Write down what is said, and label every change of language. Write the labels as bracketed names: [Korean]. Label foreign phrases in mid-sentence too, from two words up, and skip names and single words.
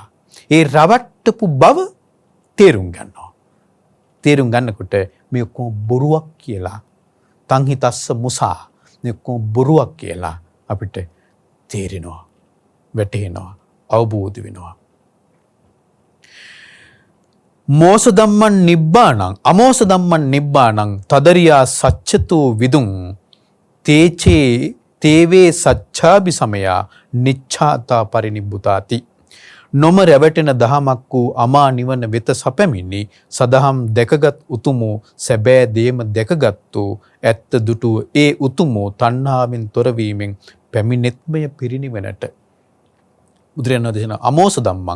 [Sinhala] ඒ රවට්ටපු බව තේරුම් ගන්නවා. තේරුම් ගන්නකොට මේ ඔක්කොම බොරුවක් කියලා, [Pali] තංහි තස්ස මුසා, [Sinhala] මේ ඔක්කොම බොරුවක් කියලා අපිට තේරෙනවා, වැටහෙනවා, අවබෝධ වෙනවා. [Pali] මෝස ධම්මං නිබ්බානං අමෝස ධම්මං නිබ්බානං තදරියා සච්චතෝ විදුං තේවේ සච්ඡාභි සමයා නිච්ඡාතා පරිනිබ්බුතාති. [Sinhala] නොම රැවටෙන දහමක් වූ අමා නිවන වෙත සැපැමිනි සදහම් දැකගත් උතුමෝ සැබෑ දේම දැකගත්තු ඇත්ත දුටුව ඒ උතුමෝ තණ්හාවෙන් තොරවීමෙන් පැමිණෙත්මය පිරිනිවනට. බුදුරජාණන් දේශන [Pali] අමෝස ධම්මං.